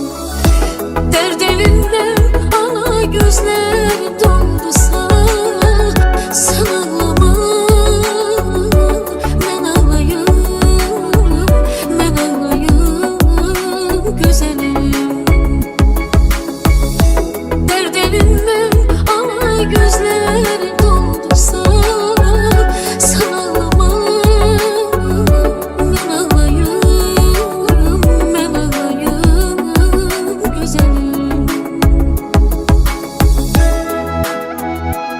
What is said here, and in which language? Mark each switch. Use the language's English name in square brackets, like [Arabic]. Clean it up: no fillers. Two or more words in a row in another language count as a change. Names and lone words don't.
[Azerbaijani] Dərd elindən ana gözlər doldusan. Sən ağlama, mən ağlayım, mən ağlayım gözəlim. [Turkish] Dərd elindən gözler doldusa, sen ağlama, ben ağlayım, ben ağlayım güzelim.